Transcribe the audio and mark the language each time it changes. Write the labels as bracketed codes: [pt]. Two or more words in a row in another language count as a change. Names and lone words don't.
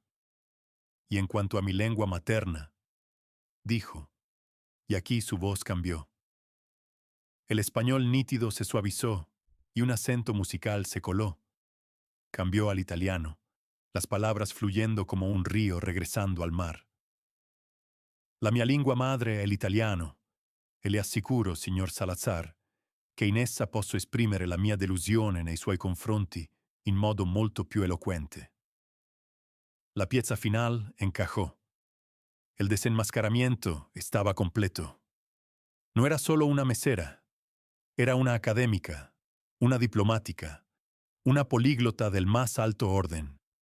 [es] Y en cuanto a mi lengua materna, dijo, y aquí su voz cambió. El español nítido se suavizó y un acento musical se coló. Cambió al italiano, las palabras fluyendo como un río regresando al mar. [it] La mia lingua madre è l'italiano, e le assicuro, signor Salazar, che in essa posso esprimere la mia delusione nei suoi confronti in modo molto più elocuente. [es] La pieza final encajó. El desenmascaramiento estaba completo. No era solo una mesera, era una académica, una diplomática, una políglota del más alto orden.